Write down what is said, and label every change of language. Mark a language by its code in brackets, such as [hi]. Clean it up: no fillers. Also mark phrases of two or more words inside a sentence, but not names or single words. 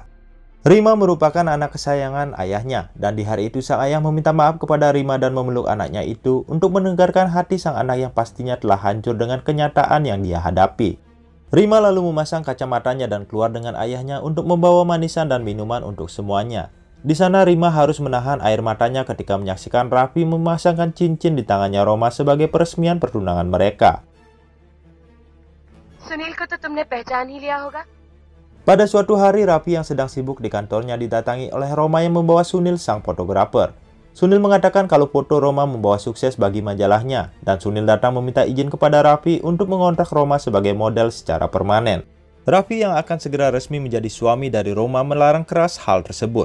[id] Rima merupakan anak kesayangan ayahnya, dan di hari itu sang ayah meminta maaf kepada Rima dan memeluk anaknya itu untuk menegarkan hati sang anak yang pastinya telah hancur dengan kenyataan yang dia hadapi. Rima lalu memasang kacamatanya dan keluar dengan ayahnya untuk membawa manisan dan minuman untuk semuanya. Di sana Rima harus menahan air matanya ketika menyaksikan Raffi memasangkan cincin di tangannya Roma sebagai peresmian pertunangan mereka. [hi] सुनील को तो तुमने पहचान ही लिया होगा। [id] Pada suatu hari, Raffi yang sedang sibuk di kantornya didatangi oleh Roma yang membawa Sunil sang fotografer. Sunil mengatakan kalau foto Roma membawa sukses bagi majalahnya, dan Sunil datang meminta izin kepada Raffi untuk mengontrak Roma sebagai model secara permanen. Raffi yang akan segera resmi menjadi suami dari Roma melarang keras hal tersebut.